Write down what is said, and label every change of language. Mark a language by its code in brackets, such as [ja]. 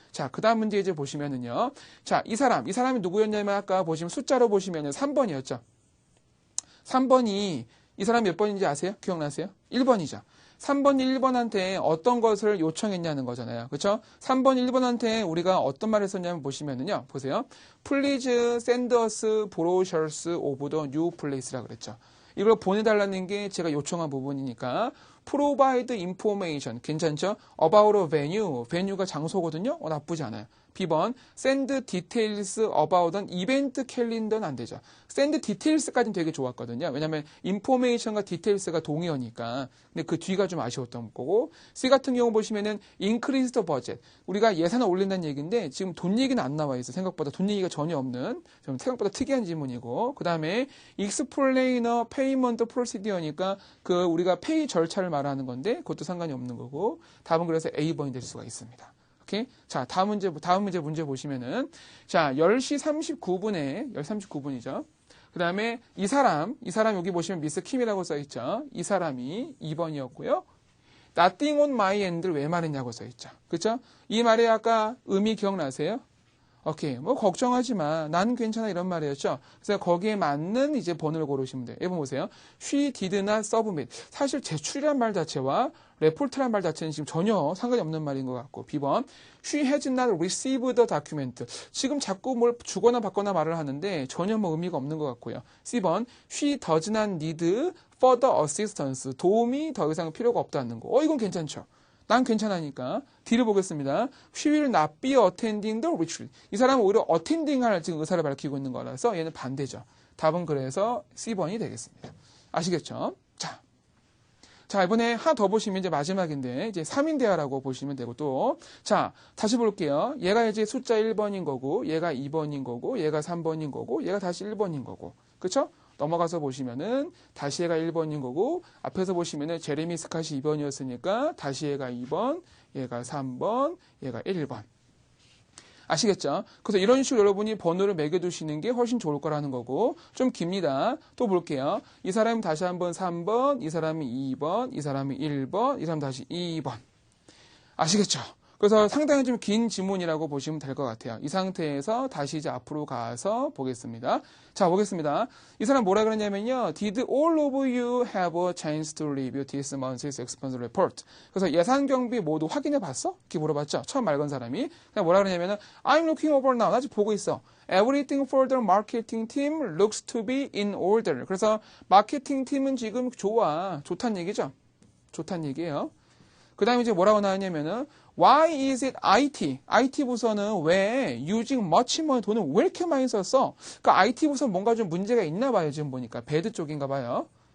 [ko] 자, 그 다음 문제 이제 보시면은요. 자, 이 사람이 누구였냐면 아까 보시면 숫자로 보시면은 3번이었죠. 3번이 이 사람 몇 번인지 아세요? 기억나세요? 1번이죠. 3번이 1번한테 어떤 것을 요청했냐는 거잖아요. 그렇죠? 3번 1번한테 우리가 어떤 말을 썼냐면 보시면은요. 보세요. [en] Please send us brochures of the new place [ko] 라고 그랬죠. 이걸 보내달라는 게 제가 요청한 부분이니까 [en] provide information [ko] 괜찮죠? [en] about a venue. [ko] venue가 장소거든요. 나쁘지 않아요. B번 [en] send details about an event calendar [ko] 는 안 되죠. send details까지는 되게 좋았거든요. 왜냐하면 information과 details가 동의어니까. 근데 그 뒤가 좀 아쉬웠던 거고. C 같은 경우 보시면은 [en] increase the budget. [ko] 우리가 예산을 올린다는 얘기인데 지금 돈 얘기는 안 나와 있어요. 생각보다 돈 얘기가 전혀 없는 좀 생각보다 특이한 질문이고. 그 다음에 [en] explain a payment procedure [ko] 니까 그 우리가 페이 절차를 말하는 건데 그것도 상관이 없는 거고. 답은 그래서 A번이 될 수가 있습니다. 오케이? 자, 다음 문제 보시면은, 자, 10시 39분이죠. 그 다음에 이 사람 여기 보시면 미스 킴이라고 써있죠. 이 사람이 2번이었고요. [en] Nothing on my end [ko] 를 왜 말했냐고 써있죠. 그쵸? 이 말에 아까 의미 기억나세요? 오케이. 뭐, 걱정하지 마. 난 괜찮아. 이런 말이었죠. 그래서 거기에 맞는 이제 번호를 고르시면 돼요. 여러분 보세요. [en] She did not submit. [ko] 사실 제출이란 말 자체와 레포트란 말 자체는 지금 전혀 상관이 없는 말인 것 같고. B번. [en] She has not received the document. [ko] 지금 자꾸 뭘 주거나 받거나 말을 하는데 전혀 뭐 의미가 없는 것 같고요. C번. [en] She does not need further assistance. [ko] 도움이 더 이상 필요가 없다는 거. 이건 괜찮죠. 난 괜찮으니까 D를 보겠습니다. [en] She will not be attending the retreat. [ko] 이 사람은 오히려 attending 할 지금 의사를 밝히고 있는 거라서 얘는 반대죠. 답은 그래서 C번이 되겠습니다. 아시겠죠? 자, 이번에 하나 더 보시면 이제 마지막인데 이제 3인 대화라고 보시면 되고 또 자, 다시 볼게요. 얘가 이제 숫자 1번인 거고 얘가 2번인 거고 얘가 3번인 거고 얘가 다시 1번인 거고. 그렇죠? 넘어가서 보시면은 다시 얘가 1번인 거고 앞에서 보시면은 제레미 스캇이 2번이었으니까 다시 얘가 2번, 얘가 3번, 얘가 1번. 아시겠죠? 그래서 이런 식으로 여러분이 번호를 매겨두시는 게 훨씬 좋을 거라는 거고 좀 깁니다. 또 볼게요. 이 사람이 다시 한번 3번, 이 사람이 2번, 이 사람이 1번, 이 사람 다시 2번. 아시겠죠? 그래서 상당히 좀 긴 지문이라고 보시면 될 것 같아요. 이 상태에서 다시 이제 앞으로 가서 보겠습니다. 자, 보겠습니다. 이 사람 뭐라 그러냐면요. [en] Did all of you have a chance to review this month's expense report? [ko] 그래서 예산 경비 모두 확인해 봤어? 이렇게 물어봤죠. 처음 말 건 사람이. 그냥 뭐라 그러냐면은 [en] I'm looking over now. [ko] 나 지금 보고 있어. [en] Everything for the marketing team looks to be in order. [ko] 그래서 마케팅 팀은 지금 좋아. 좋다는 얘기죠. 좋다는 얘기예요. 그 다음에 이제 뭐라고 나왔냐면은 [en] Why is it IT? [ko] IT 부서는 왜 [en] using much money [ko] 돈을 왜 이렇게 많이 썼어? 그러니까 IT 부서 뭔가 좀 문제가 있나 봐요. 지금 보니까 배드 쪽인가 봐요.